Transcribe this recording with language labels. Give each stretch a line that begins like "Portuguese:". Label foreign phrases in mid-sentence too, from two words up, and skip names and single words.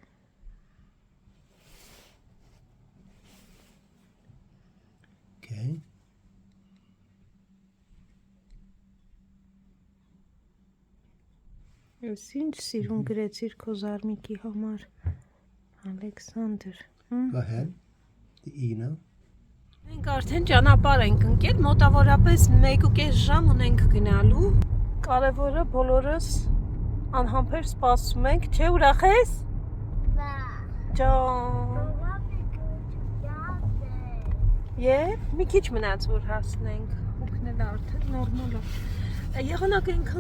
English: Okay.
Armenian: Ես ինչ սիրուն գրեցիր քո զարմիկի համար, Ալեքսանդր։
English: Go ahead. The E now.
Armenian: Մենք արդեն ճանապարհ ենք ընկել, մոտավորապես 1.5 ժամ ունենք գնալու։ Կարևորը բոլորս անհամբեր սպասում ենք, չէ՞ ուրախ ես։ Ջան։ Եվ մի քիչ մնաց որ հասնենք, հոգնել արդեն նորմալ է։ Եղանակը ինքան